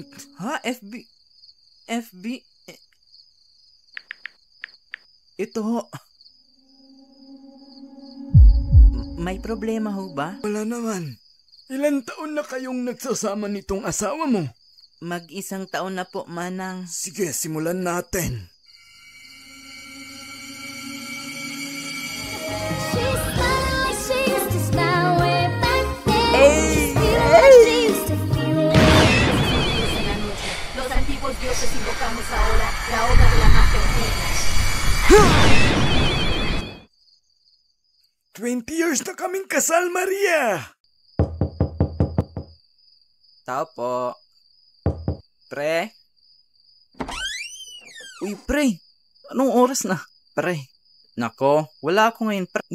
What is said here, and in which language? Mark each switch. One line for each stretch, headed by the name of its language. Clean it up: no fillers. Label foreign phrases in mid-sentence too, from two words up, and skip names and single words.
Filipino: Ha? FB? Ito ho. May problema ho ba? Wala naman. Ilan taon na kayong nagsasama nitong asawa mo? Mag-1 taon na po, Manang. Sige, simulan natin.
Spanish: Los antiguos dioses invocamos ahora la oda de la magia negra.
Filipino: 20 years na kaming kasal, Maria! Tao po. Pre? Uy, pre. Anong oras na? Pre. Nako, wala ako ngayon, pre.